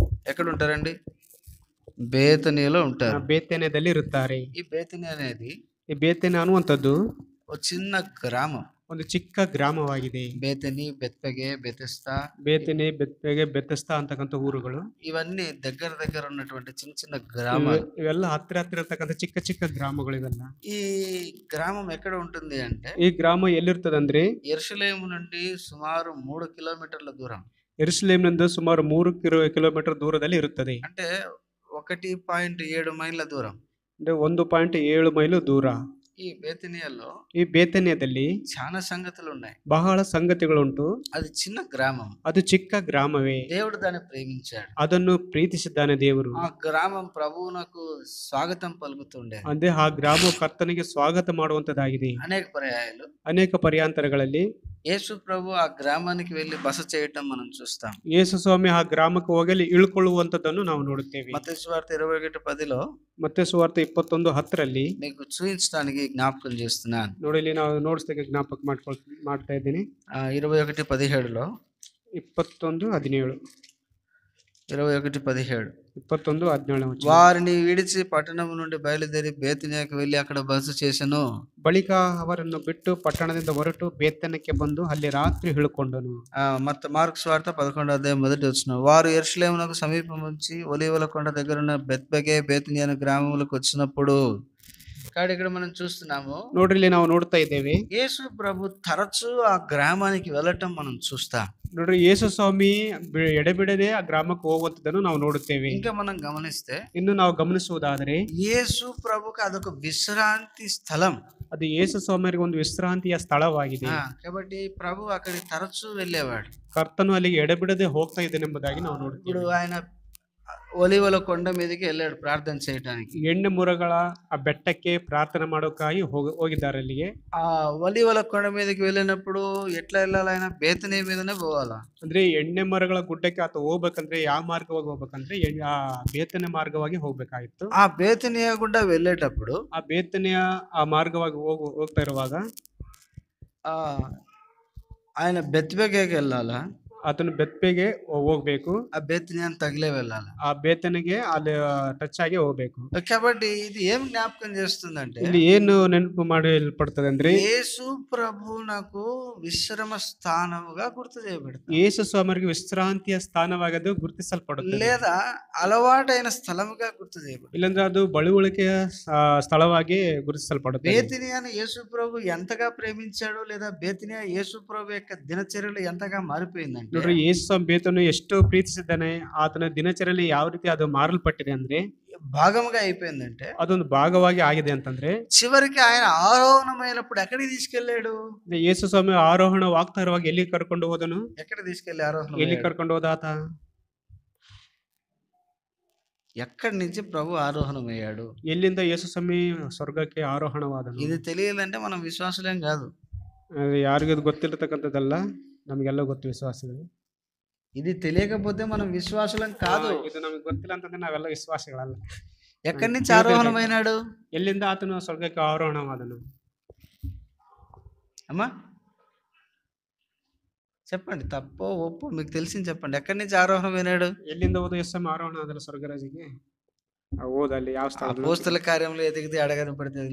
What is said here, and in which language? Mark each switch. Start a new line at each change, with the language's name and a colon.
Telugu: ఎక్కడ ఉంటారండి? బేతనీయలో ఉంటారు.
Kannada: ಬೇತೇನ್ಯದಲ್ಲಿ ಇರುತ್ತಾರೆ.
Telugu: ఈ బేతనీ అనేది
Kannada: ಈ ಬೇತೇನ್ಯ ಅನ್ನುವಂಥದ್ದು
Telugu: ఒక చిన్న గ్రామం.
Kannada: ಒಂದು ಚಿಕ್ಕ ಗ್ರಾಮವಾಗಿದೆ.
Telugu: బేతనీ, బెత్పగే, బెతెస్దా,
Kannada: ಬೇತೇನೆ, ಬೆತ್ಪೆಗೆ, ಬೆತಸ್ತಾ ಅಂತಕ್ಕಂಥ ಊರುಗಳು,
Telugu: ఇవన్నీ దగ్గర ఉన్నటువంటి చిన్న చిన్న గ్రామాలు.
Kannada: ಇವೆಲ್ಲ ಹತ್ತಿರ ಇರ್ತಕ್ಕಂಥ ಚಿಕ್ಕ ಚಿಕ್ಕ ಗ್ರಾಮಗಳು ಇವೆಲ್ಲ.
Telugu: ఈ గ్రామం ఎక్కడ ఉంటుంది అంటే,
Kannada: ಈ ಗ್ರಾಮ ಎಲ್ಲಿರ್ತದಂದ್ರೆ
Telugu: యెరూషలేము నుండి సుమారు 3 కిలోమీటర్ల దూరం.
Kannada: ಯೆರೂಸಲೇಮಿನಿಂದ ಸುಮಾರು 3 ಕಿಲೋಮೀಟರ್ ದೂರದಲ್ಲಿ ಇರುತ್ತದೆ.
Telugu: అంటే 1.7 మైళ్ళ దూరం.
Kannada: ಅಂದ್ರೆ 1.7 ಮೈಲು ದೂರ.
Telugu: ఈ బేతనీయలో
Kannada: ಈ ಬೇತೇನ್ಯದಲ್ಲಿ
Telugu: చాలా సంగతులు ఉన్నాయి.
Kannada: ಬಹಳ ಸಂಗತಿಗಳುಂಟು.
Telugu: అది చిన్న గ్రామం.
Kannada: ಅದು ಚಿಕ್ಕ ಗ್ರಾಮವೇ.
Telugu: దేవుడు దాన్ని ప్రేమించాడు.
Kannada: ಅದನ್ನು ಪ್ರೀತಿಸಿದ್ದಾನೆ ದೇವರು.
Telugu: ఆ గ్రామం ప్రభువునకు స్వాగతం పలుకుతుండే.
Kannada: ಅಂದ್ರೆ ಆ ಗ್ರಾಮವು ಕರ್ತನಿಗೆ ಸ್ವಾಗತ ಮಾಡುವಂತದ್ದಾಗಿದೆ.
Telugu: అనేక పర్యాయాలు
Kannada: ಅನೇಕ ಪರ್ಯಾಂತರಗಳಲ್ಲಿ
Telugu: యేసు ప్రభు ఆ గ్రామానికి వెళ్ళి బస చేయటం మనం చూస్తాం.
Kannada: ಯೇಸು ಸ್ವಾಮಿ ಆ ಗ್ರಾಮಕ್ಕೆ ಹೋಗಲಿ ಇಳ್ಕೊಳ್ಳುವಂತದ್ದನ್ನು ನಾವು ನೋಡುತ್ತೇವೆ.
Telugu: మత్తయి సువార్త 21:10లో
Kannada: ಮತ್ತೆ ಸುವಾರ್ತೆ 21:10
Telugu: మీకు చూపించడానికి జ్ఞాపకం చేస్తున్నాను.
Kannada: ನೋಡಿ, ಇಲ್ಲಿ ನಾವು ನೋಡಿಸ್ಲಿಕ್ಕೆ ಜ್ಞಾಪಕ ಮಾಡ್ತಾ ಇದ್ದೀನಿ.
Telugu: 21:17లో 21:17 21:17 వారిని విడిచి పట్టణం నుండి బయలుదేరి బేతనీయకు వెళ్ళి అక్కడ బస చేసెను.
Kannada: ಬಳಿಕ ಅವರನ್ನು ಬಿಟ್ಟು ಪಟ್ಟಣದಿಂದ ಹೊರಟು ಬೇತನಕ್ಕೆ ಬಂದು ಅಲ್ಲಿ ರಾತ್ರಿ ಇಳುಕೊಂಡನು. ಮತ್ತೆ
Telugu: మార్కు సువార్త 11:1 వారు యెరూషలేమునకు సమీపముంచి ఒలీవల కొండ దగ్గరున్న బెత్పగే, బేతనీ అనే గ్రామములకు వచ్చినప్పుడు, కాబట్టి ఇక్కడ మనం చూస్తున్నాము.
Kannada: ನೋಡ್ರಿ, ಇಲ್ಲಿ ನಾವು ನೋಡ್ತಾ ಇದ್ದೇವೆ,
Telugu: యేసు ప్రభు తరచూ ఆ గ్రామానికి వెళ్ళటం మనం చూస్తాం.
Kannada: ನೋಡ್ರಿ, ಯೇಸು ಸ್ವಾಮಿ ಎಡೆಬಿಡದೆ ಆ ಗ್ರಾಮಕ್ಕೆ ಹೋಗುವಂತದನ್ನು ನಾವು ನೋಡುತ್ತೇವೆ.
Telugu: ఇంకా మనం గమనిస్తే,
Kannada: ಇನ್ನು ನಾವು ಗಮನಿಸುವುದಾದರೆ,
Telugu: యేసు ప్రభుకి అదొక విశ్రాంతి స్థలం.
Kannada: ಅದು ಯೇಸು ಸ್ವಾಮಿಯರಿಗೆ ಒಂದು ವಿಶ್ರಾಂತಿಯ ಸ್ಥಳವಾಗಿದೆ.
Telugu: కాబట్టి ప్రభు అక్కడికి తరచూ వెళ్ళేవాడు.
Kannada: ಕರ್ತನು ಅಲ್ಲಿಗೆ ಎಡೆಬಿಡದೆ ಹೋಗ್ತಾ ಇದ್ದಾನೆಂಬುದಾಗಿ ನಾವು ನೋಡುತ್ತೇವೆ.
Telugu: ఇప్పుడు ఆయన ఒలీవల కొండ మీదకి వెళ్ళాడు ప్రార్థన చేయడానికి.
Kannada: ಎಣ್ಣೆ ಮುರಗಳ ಆ ಬೆಟ್ಟಕ್ಕೆ ಪ್ರಾರ್ಥನೆ ಮಾಡೋಕ್ಕಾಗಿ ಹೋಗಿದ್ದಾರೆ ಅಲ್ಲಿಗೆ.
Telugu: ఆ ఒలీవల కొండ మీదకి వెళ్ళినప్పుడు ఎట్లా వెళ్ళాలి? ఆయన బేతనీ మీదనే పోవాలా.
Kannada: ಅಂದ್ರೆ ಎಣ್ಣೆ ಮರಗಳ ಗುಡ್ಡಕ್ಕೆ ಆತ ಹೋಗ್ಬೇಕಂದ್ರೆ ಯಾವ ಮಾರ್ಗವಾಗಿ ಹೋಗ್ಬೇಕಂದ್ರೆ ಆ ಬೇತನೆ ಮಾರ್ಗವಾಗಿ ಹೋಗ್ಬೇಕಾಗಿತ್ತು.
Telugu: ఆ బేతనియ గుండా వెళ్ళేటప్పుడు
Kannada: ಆ ಬೇತನೆಯ ಆ ಮಾರ್ಗವಾಗಿ ಹೋಗ್ತಾ ಇರುವಾಗ
Telugu: ఆ ఆయన బెత్బెగేకి వెళ్ళాలా,
Kannada: ಆತನು ಬೆತ್ಪೆಗೆ ಹೋಗ್ಬೇಕು.
Telugu: ఆ బేతనియాని తగిలే వెళ్ళాలి.
Kannada: ಆ ಬೇತನೆಗೆ ಅಲ್ಲಿ ಟಚ್ ಆಗಿ ಹೋಗ್ಬೇಕು.
Telugu: కాబట్టి ఇది ఏం జ్ఞాపకం చేస్తుందంటే,
Kannada: ಇಲ್ಲಿ ಏನು ನೆನಪು ಮಾಡಲ್ಪಡ್ತದೆ ಅಂದ್ರೆ
Telugu: యేసు ప్రభు నాకు విశ్రమ స్థానముగా గుర్తు చేయబడుతుంది.
Kannada: ಯೇಸು ಸ್ವಾಮಿಗೆ ವಿಶ್ರಾಂತಿಯ ಸ್ಥಾನವಾಗಿ ಅದು ಗುರುತಿಸಲ್ಪಡುತ್ತದೆ,
Telugu: లేదా అలవాటైన స్థలముగా గుర్తు చేయబడుతుంది.
Kannada: ಇಲ್ಲಂದ್ರೆ ಅದು ಬಳುವಳಿಕೆಯ ಸ್ಥಳವಾಗಿ ಗುರುತಿಸಲ್ಪಡುತ್ತದೆ.
Telugu: బేతనియాని యేసు ప్రభు ఎంతగా ప్రేమించాడు, లేదా బేతనియా యేసు ప్రభు యొక్క దినచర్యలు ఎంతగా మారిపోయిందంటే,
Kannada: ನೋಡ್ರಿ, ಯೇಸು ಸ್ವಾಮಿ ಬೇತನು ಎಷ್ಟು ಪ್ರೀತಿಸಿದ್ದಾನೆ, ಆತನ ದಿನಚರಿಯಲ್ಲಿ ಯಾವ ರೀತಿ ಅದು ಮಾರಲ್ಪಟ್ಟಿದೆ ಅಂದ್ರೆ
Telugu: భాగముగా అయిపోయిందంటే,
Kannada: ಅದೊಂದು ಭಾಗವಾಗಿ ಆಗಿದೆ ಅಂತಂದ್ರೆ
Telugu: చివరికి ఆయన ఆరోహణమైనప్పుడు ఎక్కడికి తీసుకెళ్ళాడు?
Kannada: ಯೇಸು ಸ್ವಾಮಿ ಆರೋಹಣವಾಗ್ತಾ ಇರುವಾಗ ಎಲ್ಲಿ ಕರ್ಕೊಂಡು ಹೋದನು?
Telugu: ఎక్కడ తీసుకెళ్ళి ఆరోహణ?
Kannada: ಎಲ್ಲಿ ಕರ್ಕೊಂಡು ಹೋದ ಆತ?
Telugu: ఎక్కడి నుంచి ప్రభు ఆరోహణమయ్యాడు?
Kannada: ಎಲ್ಲಿಂದ ಯೇಸು ಸ್ವಾಮಿ ಸ್ವರ್ಗಕ್ಕೆ ಆರೋಹಣವಾದನು?
Telugu: ఇది తెలియాలంటే మనం విశ్వాసులేం కాదు.
Kannada: ಅದು ಯಾರಿಗೂ ಅದು ಗೊತ್ತಿರತಕ್ಕಂಥದ್ದಲ್ಲ, ನಮಗೆಲ್ಲ ಗೊತ್ತು ವಿಶ್ವಾಸಿಗಳು.
Telugu: ఇది తెలియకపోతే మనం విశ్వాసులం కాదు.
Kannada: ಇದು ನಮಗೆ ಗೊತ್ತಿಲ್ಲ ಅಂತಂದ್ರೆ ನಾವೆಲ್ಲ ವಿಶ್ವಾಸಿಗಳಲ್ಲ.
Telugu: ఎక్కడి నుంచి ఆరోహణమైనాడు?
Kannada: ಎಲ್ಲಿಂದ ಆತನು ಸ್ವರ್ಗಕ್ಕೆ ಆರೋಹಣವಾದನು?
Telugu: అమ్మా చెప్పండి, తప్పో ఒప్పో మీకు తెలిసింది చెప్పండి. ఎక్కడి నుంచి ఆరోహణమైనాడు?
Kannada: ಎಲ್ಲಿಂದ ಹೋದ ಯೇಸು ಸ್ವಾಮಿ ಆರೋಹಣ ಆದಲ್ಲ ಸ್ವರ್ಗರಾಜಿಗೆ? ಹೋದಲ್ಲಿ ಯಾವ ಸ್ಥಳ?
Telugu: అపోస్తల కార్యంలో ఎదిగితే అడగని పడుతుంది.